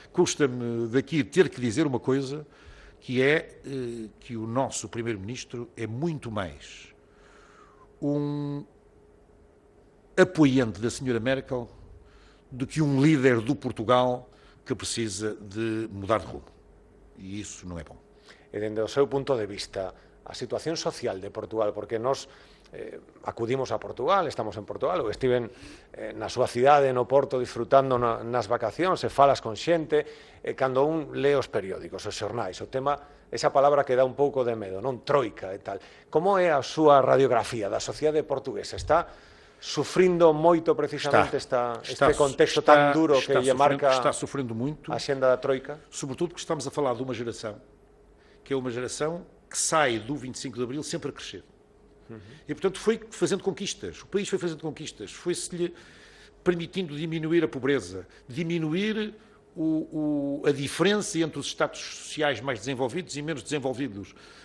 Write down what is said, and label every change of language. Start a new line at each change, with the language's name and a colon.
Portuguese: Custa-me daqui ter que dizer uma coisa, que é que o nosso Primeiro-Ministro é muito mais um apoiante da senhora Merkel do que um líder do Portugal que precisa de mudar de rumo. E isso não é bom.
Galician: E dende o seu punto de vista, a situación social de Portugal, porque nós acudimos a Portugal, estamos en Portugal, ou estiven na súa cidade, no Porto, disfrutando nas vacacións, e falas con xente, e cando un lee os periódicos, os xornais, o tema, esa palabra que dá un pouco de medo, non? Troika e tal. Como é a súa radiografía da sociedade portuguesa? Está sufrindo moito precisamente este contexto tan duro que lle marca
Portuguese: está sofrendo muito,
Galician: a xenda da Troika?
Portuguese: Sobretudo porque estamos a falar de uma geração, que é uma geração que sai do 25 de Abril sempre a crescer. E, portanto, foi fazendo conquistas. O país foi fazendo conquistas. Foi-se-lhe permitindo diminuir a pobreza, diminuir a diferença entre os estados sociais mais desenvolvidos e menos desenvolvidos.